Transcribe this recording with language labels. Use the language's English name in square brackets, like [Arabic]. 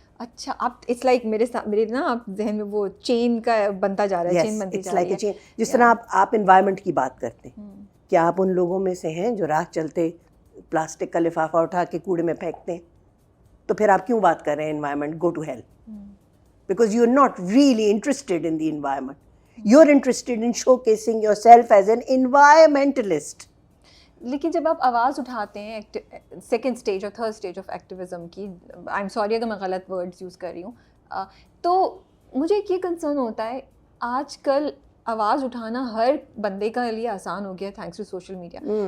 [Hindi] अच्छा आप it's like मेरे ना आप जहन में वो चेन का बनता जा रहा है, चेन बनती जा रही है. चेन. जिस तरह आप एनवायरनमेंट की बात करते हैं, क्या आप उन लोगों में से हैं जो राह चलते प्लास्टिक का लिफाफा उठा के कूड़े में फेंकते हैं? तो फिर आप क्यों बात कर रहे हैं environment? [English] Go to hell. Because you're not really interested in the environment. You're interested in showcasing yourself as an environmentalist. [Hindi] लेकिन जब आप आवाज़ उठाते हैं सेकेंड स्टेज और थर्ड स्टेज ऑफ एक्टिविज़म की, [English] I am sorry [Hindi] अगर मैं गलत वर्ड्स यूज़ कर रही हूँ, तो मुझे एक ये कंसर्न होता है आजकल आवाज़ उठाना हर बंदे का लिए आसान हो गया [English] Thanks to social media.